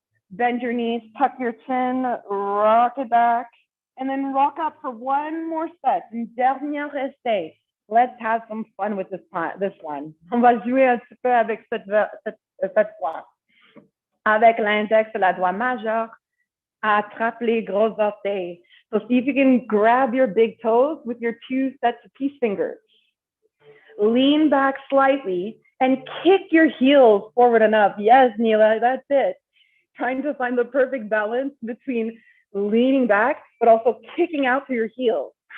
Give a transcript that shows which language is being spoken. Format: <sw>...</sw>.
<en>Bend your knees, tuck your chin, rock it back, and then rock up for one more set.</en> <fr>Une dernière essai.</fr> <en>Let's have some fun with this one.</en> <fr>On va jouer un petit peu avec cette fois. Avec l'index et la doigt majeur, attrape les gros orteils.</fr> <en>So see if you can grab your big toes with your 2 sets of peace fingers. Lean back slightly and kick your heels forward and up. Yes, Neela, that's it. Trying to find the perfect balance between leaning back, but also kicking out through your heels.</en>